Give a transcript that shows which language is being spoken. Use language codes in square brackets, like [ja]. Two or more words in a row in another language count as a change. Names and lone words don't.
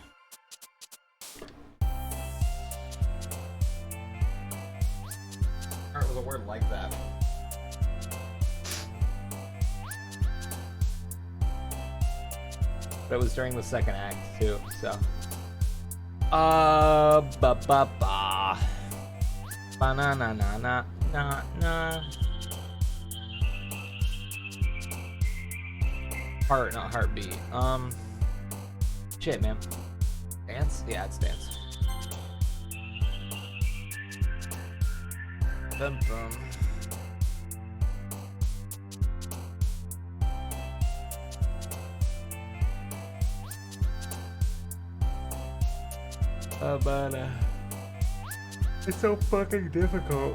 [en] Or it was a word like that. But it was during the second act too, so. Ba ba ba. Ba na na na na na na. Heart, not heartbeat. Shit, man. Dance? Yeah, it's dance. Bum bum. It's so fucking difficult.